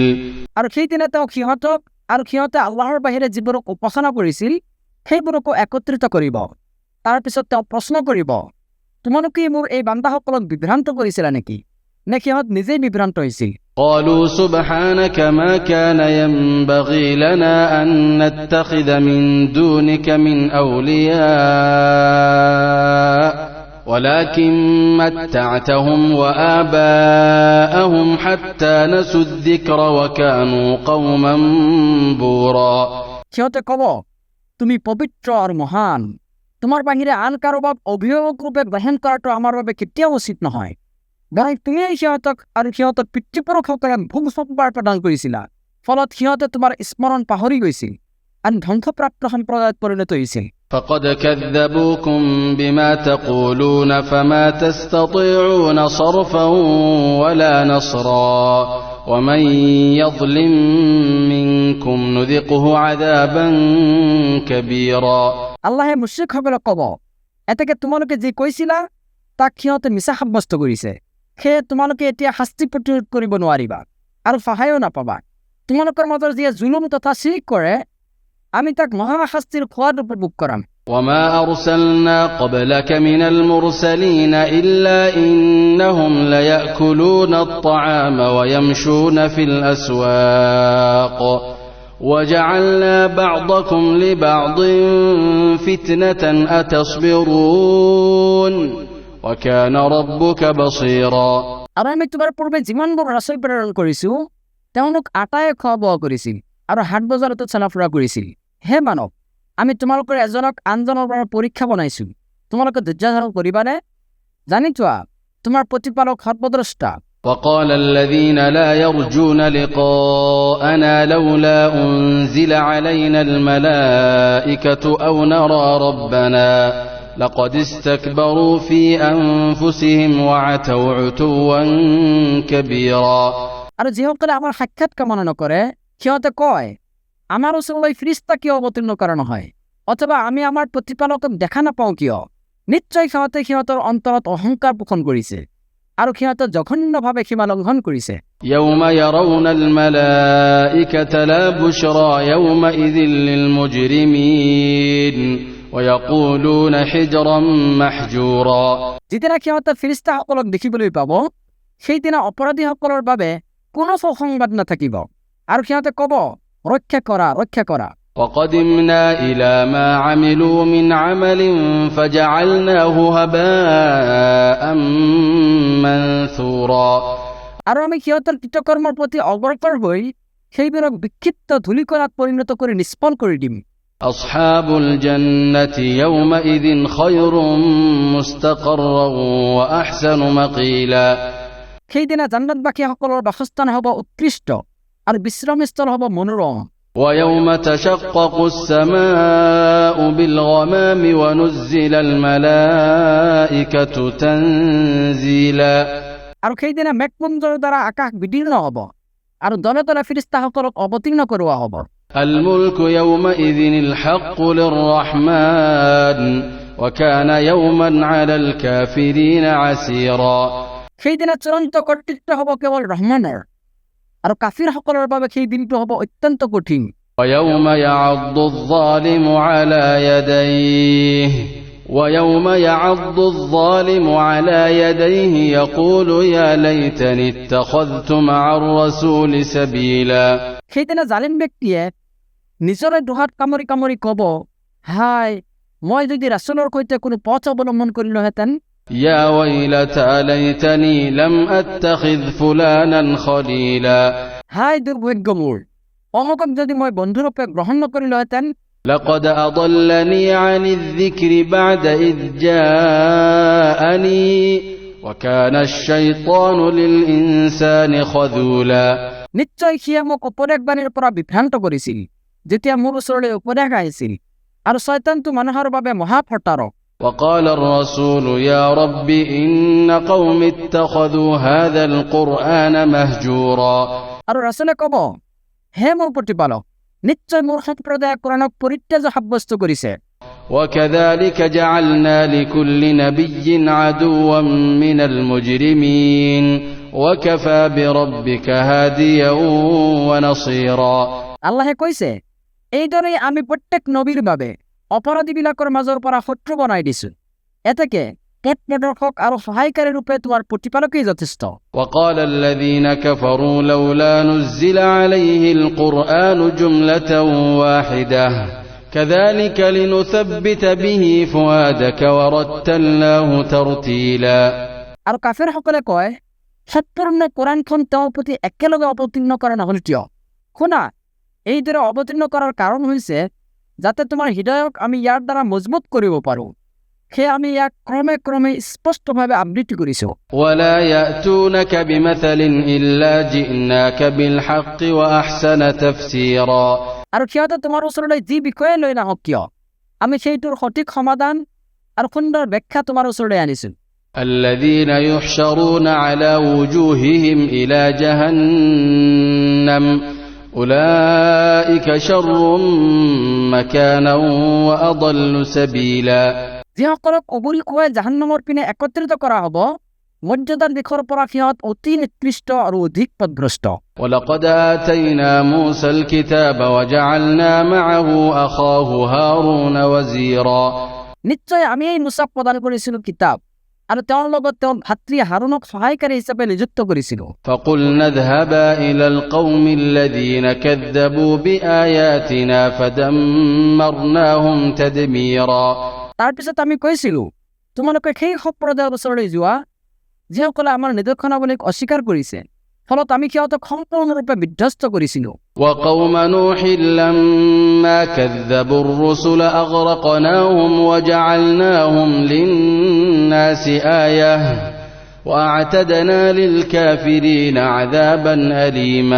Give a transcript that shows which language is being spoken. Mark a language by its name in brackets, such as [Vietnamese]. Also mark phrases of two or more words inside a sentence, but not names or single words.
[Assamese] আৰু সেইদিনা তেওঁ সিহঁতক আৰু সিহঁতে আল্লাহৰ বাহিৰে যিবোৰক উপাসনা কৰিছিল সেইবোৰকো একত্ৰিত কৰিব। তাৰপিছত তেওঁ প্ৰশ্ন কৰিব, তোমালোকে মোৰ এই বান্দাসকলক বিভ্ৰান্ত কৰিছিলা নেকি, নে সিহঁত নিজেই বিভ্ৰান্ত হৈছিল? [Arabic] قالوا سبحانك ما كان ينبغي لنا أن نتخذ من دونك من أولياء ولكن متعتهم وآباءهم حتى نسوا الذكر وكانوا قوما بورا [Assamese] সিহঁতে ক'ব, তুমি পবিত্ৰ আৰু মহান, তোমাৰ বাহিৰে আন কাৰোবাক অভিভাৱক ৰূপে গ্ৰহণ কৰাটো আমাৰ বাবে কেতিয়াও উচিত নহয়। বৰং তুমিয়েই সিহঁতক আৰু সিহঁতৰ পিতৃপুৰুষসকলে ভোগ সম্ভাৰ প্ৰদান কৰিছিলা, ফলত সিহঁতে তোমাৰ স্মৰণ পাহৰি গৈছিল আৰু ধ্বংসপ্ৰাপ্ত সম্প্ৰদায়ত পৰিণত হৈছিল। [Arabic] فقد كذبوكم بما تقولون فما تستطيعون صرفا ولا نصرا ومن يظلم منكم نذقه عذابا كبيرا [Assamese] আল্লাহে মুশ্ৰিকসকলক ক'ব, এতেকে তোমালোকে যি কৈছিলা তাক সিহঁতে মিছা সাব্যস্ত কৰিছে, সেয়ে তোমালোকে এতিয়া শাস্তি প্ৰতিৰোধ কৰিব নোৱাৰিবা আৰু সহায়ো নাপাবা। তোমালোকৰ মাজৰ যিয়ে জুলুম তথা চিৰিক কৰে, আমি তাক মহাশাস্তিৰ খোৱাত উপভোগ কৰাম। [Arabic] وما أرسلنا قبلك من المرسلين إلا إنهم ليأكلون الطعام ويمشون في الأسواق وجعلنا بعضكم لبعض فتنة أتصبرون وكان ربك بصيرا [Assamese] আৰু আমি তোমাৰ পূৰ্বে যিমানবোৰ ৰাছল প্ৰেৰণ কৰিছো, তেওঁলোক আটায়ে খোৱা বোৱা কৰিছিল আৰু হাট বজাৰতো চলাফুৰা কৰিছিল। হে মানৱ, আমি তোমালোকৰ এজনক আনজনৰ পৰা পৰীক্ষা বনাইছো, তোমালোকে ধৈৰ্য ধাৰণ কৰিবানে? জানি থোৱা, তোমাৰ প্ৰতিপালক সৰ্বদ্ৰষ্টা। [Arabic] وقال الذين لا يرجون لقاءنا لولا أنزل علينا الملائكة أو نرى ربنا لقد استكبروا في أنفسهم وعتوا عتوا كبيرا [Assamese] আৰু যিসকলে আমাৰ সাক্ষাৎ কামনা নকৰে, সিহঁতে কয়, আমাৰ ওচৰলৈ ফিৰিস্তা কিয় অৱতীৰ্ণ কৰা নহয়, অথবা আমি আমাৰ প্ৰতিপালকক দেখা নাপাওঁ কিয়? নিশ্চয় সিহঁতে সিহঁতৰ অন্তৰত অহংকাৰ পোষণ কৰিছে আৰু সিহঁতে জঘন্যভাৱে সীমা লংঘন কৰিছে। [Arabic] يوم يرون الملائكة لا بشرى يومئذ للمجرمين ويقولون حجرا محجورا [Assamese] যিদিনা সিহঁতে ফিৰিস্তাসকলক দেখিবলৈ পাব, সেইদিনা অপৰাধীসকলৰ বাবে কোনো সংবাদ নাথাকিব আৰু সিহঁতে ক'ব, ৰক্ষা কৰা, ৰক্ষা কৰা। [Arabic] وقدمنا إلى ما عملوا من عمل فجعلناه هباء منثورا [Assamese] আৰু আমি সিহঁতৰ কৃতকৰ্মৰ প্ৰতি অগ্ৰসৰ হৈ সেইবোৰক বিক্ষিপ্ত ধূলিকণাত পৰিণত কৰি নিষ্ফল কৰি দিম। [Arabic] أصحاب الجنة يومئذ خير مستقرا وأحسن مقيلا [Assamese] সেইদিনা জান্নাতবাসীসকলৰ বাসস্থান হ'ব উৎকৃষ্ট আৰু বিশ্ৰামস্থল হ'ব মনোৰম। [Arabic] ويوم تشقق السماء بالغمام ونزل الملائكة تنزيلا [Assamese] আৰু সেইদিনা মেঘপুঞ্জৰ দ্বাৰা আকাশ বিদীৰ্ণ হ'ব আৰু দলে দলে ফিৰিস্তাসকলক অৱতীৰ্ণ কৰোৱা হ'ব। [Arabic] الملك يومئذ الحق للرحمن وكان يوما على الكافرين عسيرا [Assamese] সেইদিনা চূড়ান্ত কৰ্তৃত্ব হ'ব কেৱল ৰহমানৰ আৰু কাফিৰসকলৰ বাবে সেই দিনটো হ'ব অত্যন্ত কঠিন। [Arabic] ويوم يعض الظالم على يديه يقول يا ليتني اتخذت مع الرسول سبيلا [Assamese] সেইদিনা জালিম ব্যক্তিয়ে নিজৰে দুহাত কামুৰি কামুৰি ক'ব, হাই, মই যদি ৰাসূলৰ সৈতে কোনো পথ অৱলম্বন কৰিলোহেঁতেন। [Arabic] يا ويلتى ليتني لم أتخذ فلانا خليلا [Assamese] হাই দুৰ্ভাগ্য মোৰ, অমুকক যদি মই বন্ধুৰূপে গ্ৰহণ নকৰিলোহেঁতেন। [Arabic] لقد أضلني عن الذكر بعد إذ جاءني وكان الشيطان للإنسان خذولا [Assamese] নিশ্চয় সিয়ে মোক উপদেশবাণীৰ পৰা বিভ্ৰান্ত কৰিছিল যেতিয়া মোৰ ওচৰলৈ উপদেশ আহিছিল, আৰু শয়তানটো মানুহৰ বাবে মহাফটাৰক। [Arabic] وقال الرسول يا رب إن قوم اتخذوا هذا القرآن مهجورا [Assamese] আৰু ৰাসূলে ক'ব, হে মোৰ প্ৰতিপালক, নিশ্চয় মোৰ সম্প্ৰদায়ে কোৰাণক পৰিত্যাজ্য সাব্যস্ত কৰিছে। [Arabic] وكذلك جعلنا لكل نبي عدوا من المجرمين وكفى بربك هاديا ونصيرا [Assamese] আল্লাহে কৈছে, এইদৰেই আমি প্ৰত্যেক নবীৰ বাবে অপৰাধীবিলাকৰ মাজৰ পৰা শত্ৰু বনাই দিছো, এতেকে পথ প্ৰদৰ্শক আৰু সহায়কাৰী ৰূপে তোমাৰ প্ৰতিপালকেই যথেষ্ট। [Arabic] وقال الذين كفروا لولا نزل عليه القرآن جملة واحدة كذلك لنثبت به فؤادك ورتلناه ترتيلا [Assamese] আৰু কাফেৰসকলে কয়, সম্পূৰ্ণ কোৰাণখন তেওঁৰ প্ৰতি একেলগে অৱতীৰ্ণ কৰা নহ'ল কিয়? শুনা, এইদৰে অৱতীৰ্ণ কৰাৰ কাৰণ হৈছে যাতে তোমাৰ হৃদয়ক আমি ইয়াৰ দ্বাৰা মজবুত কৰিব পাৰোঁ। সেয়ে আমি ইয়াক ক্ৰমে ক্ৰমে স্পষ্টভাৱে আবৃত্তি কৰিছোঁ। [Arabic] ولا يأتونك بمثل إلا جئناك بالحق وأحسن تفسيرا [Assamese] আৰু সিহঁতে তোমাৰ ওচৰলৈ যি বিষয়ে লৈ নাহক কিয়, আমি সেইটোৰ সঠিক সমাধান আৰু সুন্দৰ ব্যাখ্যা তোমাৰ ওচৰলৈ আনিছোঁ। [Arabic] الذين يحشرون على وجوههم إلى جهنم أولئك شر مكانا وأضل سبيلا [Assamese] যিসকলক অগুৰি খুৱাই জাহান্নামৰ পিনে একত্ৰিত কৰা হ'ব, মৰ্যাদাৰ দিশৰ পৰা সিহঁত অতি নিকৃষ্ট আৰু অধিক পথভ্ৰষ্ট। [Arabic] ولقد آتينا موسى الكتاب وجعلنا معه أخاه هارون وزيرا [Assamese] নিশ্চয় আমি এই মুছাক প্ৰদান কৰিছিলোঁ কিতাপ, আৰু তেওঁৰ লগত তেওঁৰ ভাতৃ হাৰুনক সহায়কাৰী হিচাপে নিযুক্ত কৰিছিলোঁ। [Arabic] فقلنا اذهبا إلى القوم الذين كذبوا بآياتنا فدمرناهم تدميرا [Assamese] তাৰপিছত আমি কৈছিলোঁ, তোমালোকে সেই সম্প্ৰদায়ৰ ওচৰলৈ যোৱা যিসকলে আমাৰ নিদৰ্শনাৱলীক অস্বীকাৰ কৰিছে, ফলত আমি সিহঁতক সম্পূৰ্ণৰূপে বিধ্বস্ত কৰিছিলোঁ। [Arabic] وقوم نوح لما كذبوا الرسل أغرقناهم وجعلناهم للناس آية وأعتدنا للكافرين عذابا أليما